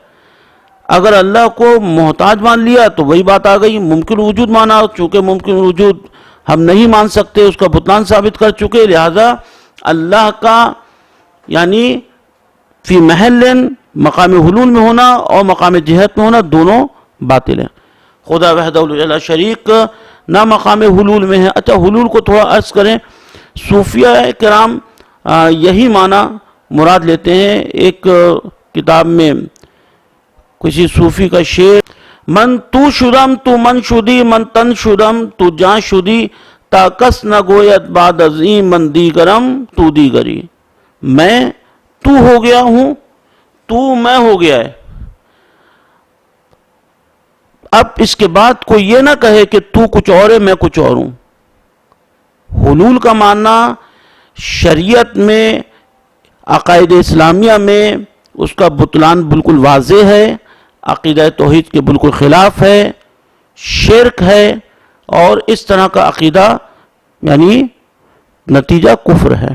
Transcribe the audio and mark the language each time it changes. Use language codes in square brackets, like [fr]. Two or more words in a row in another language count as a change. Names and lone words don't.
[ur] اگر اللہ کو محتاج مان لیا تو وہی بات آ گئی، ممکن وجود مانا، چونکہ ممکن وجود ہم نہیں مان سکتے، اس کا بطلان ثابت کر چکے، لہذا اللہ کا یعنی [ar] فی محل [ur] مقام حلول میں ہونا اور مقام جہت میں ہونا دونوں باطل ہیں. خدا [ar] وحدہ لا شریک [ur] نہ مقام حلول میں ہے. اچھا، حلول کو تھوڑا عرض کریں. صوفیہ کرام یہی معنی مراد لیتے ہیں. ایک کتاب میں کسی صوفی کا شعر، [fa] من تو شدم تو من شدی، من تن شدم تو جان شدی، تا کس نہ گوید بعد ازیں من دیگرم تو دیگری. [ur] میں تو ہو گیا ہوں، تو میں ہو گیا ہے. اب اس کے بعد کوئی یہ نہ کہے کہ تو کچھ اور ہے میں کچھ اور ہوں. حلول کا معنی شریعت میں، عقائد اسلامیہ میں اس کا بطلان بالکل واضح ہے، عقیدہ توحید کے بالکل خلاف ہے، شرک ہے، اور اس طرح کا عقیدہ یعنی نتیجہ کفر ہے.